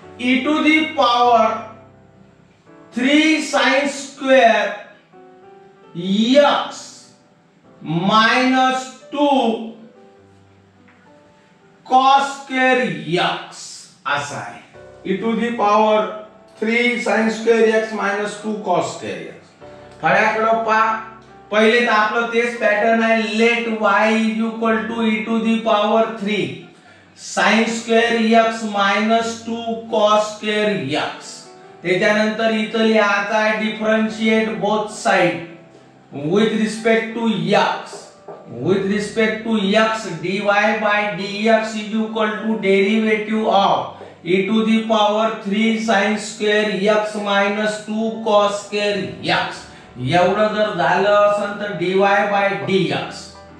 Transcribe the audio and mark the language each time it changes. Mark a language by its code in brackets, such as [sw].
[en] e to the power 3 sin square x minus 2 cos square x [mr] असा आहे. [en] e to the power 3 sin square x minus 2 cos square x. [mr] फळ्याकडे पहा. पहिले तर आपलं तेच pattern आहे. [en] Let y is equal to e to the power 3 sin square x minus 2 cos square x. [mr] त्याच्यानंतर इथं लिहायचं आहे [en] Differentiate both side with respect to x. With respect to x, dy/dx is equal to derivative of e to the power 3 sin square x minus 2 cos square x [mr] एवढं जर झालं असेल तर [en] dy by dx